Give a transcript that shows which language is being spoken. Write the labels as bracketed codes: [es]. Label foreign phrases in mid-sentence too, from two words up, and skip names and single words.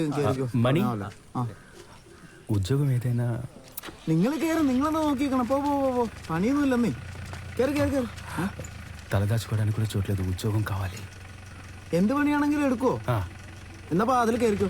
[ml] മണി, ഉദ്യോഗം ഏതైనా? നിങ്ങൾ കയറും, നിങ്ങളെന്താ നോക്കിക്കണം. പോ പോ പോ, പണിയൊന്നും ഇല്ലെന്നേ. കയറി കയറി കയറി. [te] తలదాచుకోవడానికి కూడా చోట్లేదు. ఉద్యోగం కావాలి. [ml] എന്ത് പണിയാണെങ്കിലും എടുക്കോ? എന്നപ്പാ അതിൽ കയറിക്കോ.